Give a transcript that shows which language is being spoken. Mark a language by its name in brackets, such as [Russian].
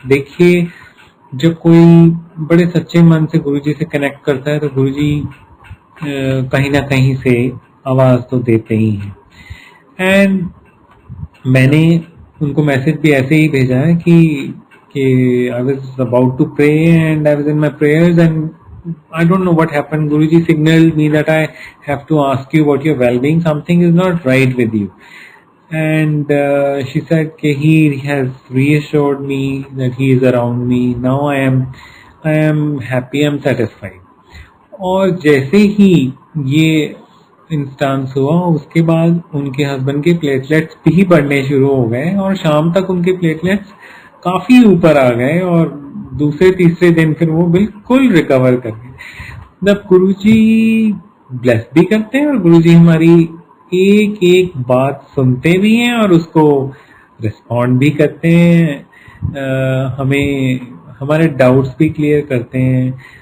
[Hindi] देखिए, जब कोई बड़े सच्चे मन से गुरुजी से कनेक्ट करता है तो गुरुजी कहीं ना कहीं से आवाज तो देते ही हैं। [English] and [Hindi] मैंने उनको मैसेज भी ऐसे ही भेजा है कि [English] I was about to pray and I was in my prayers and I don't know what happened. Guruji signaled me that I have to ask you about your well-being. Something is not right with you. And she said that he has reassured me that he is around me. Now I am happy. I am satisfied. [Hindi] और जैसे ही ये instance हुआ उसके बाद उनके husband के platelets भी बढ़ने शुरू हो गए और शाम तक उनके प्लेटलेट्स काफी ऊपर आ गए और दूसरे तीसरे दिन फिर वो बिल्कुल रिकवर कर गए। जब गुरुजी ब्लेस भी करते हैं और गुरुजी हमारी एक एक बात सुनते भी हैं और उसको रिस्पॉन्ड भी करते हैं, हमें हमारे डाउट्स भी क्लियर करते हैं।